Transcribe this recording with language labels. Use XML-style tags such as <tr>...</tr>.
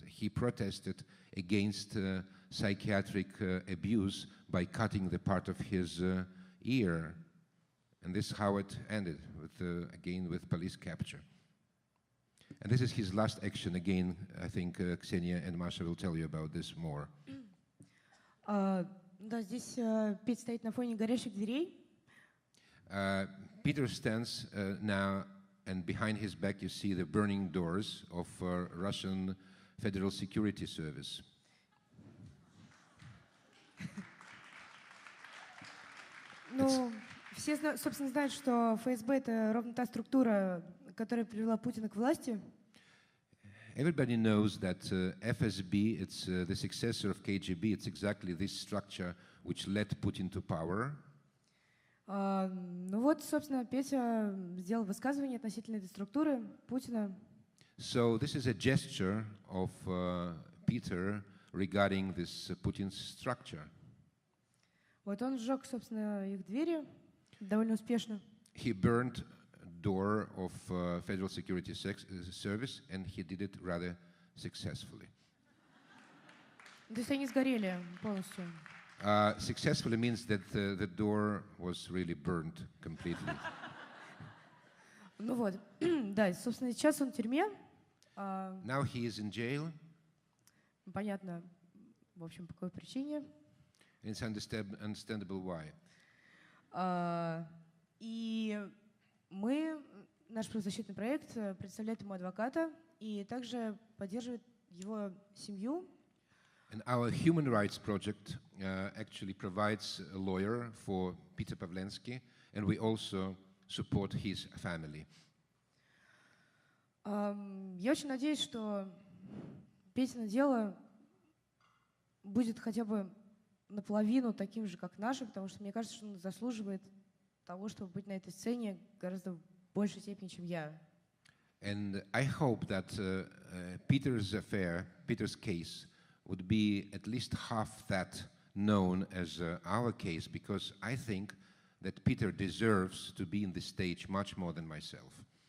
<en>He protested against psychiatric abuse by cutting the part of his ear, and this is how it ended, with again with police capture. And this is his last action. Again, I think Ksenia and Masha will tell you about this more.</en> <ru>Да, здесь Пит стоит на фоне горящих дверей.</ru> <en>Peter stands now, and behind his back you see the burning doors of Russian Federal Security Service.</en> <ru>Ну, все, собственно, знают, что ФСБ — это ровно та структура, которая привела Путина к власти.</ru> <en>Everybody knows that FSB, it's the successor of KGB. It's exactly this structure which led Putin to power.</en> <ru>Ну вот, собственно, Петя сделал высказывание относительно этой структуры Путина.</ru> <en>So this is a gesture of Peter regarding this Putin's structure.</en> <ru>Вот он сжег, собственно, их двери довольно успешно.</ru> <en>He burned door of Federal Security Service, and he did it rather successfully.</en> <ru>То есть они сгорели полностью.</ru> <en>Successfully means that the door was really burned completely.</en> <ru>Ну вот, да, собственно, сейчас он в тюрьме.</ru> <en>Now he is in jail.</en> <ru>Понятно, в общем, по какой причине.</ru> <en>It's understandable why.</en> <ru>И мы, наш правозащитный проект, представляет ему адвоката и также поддерживает его семью.</ru> <en>And our human rights project actually provides a lawyer for Peter Pavlensky, and we also support his family.</en> <ru>Я очень надеюсь, что Петино дело будет хотя бы наполовину таким же, как наше, потому что мне кажется, что он заслуживает того, чтобы быть на этой сцене гораздо в большей степени, чем я.</ru> <en>And I hope that Peter's case would be at least half that known as our case, because I think that Peter deserves to be in the stage much more than myself.</en>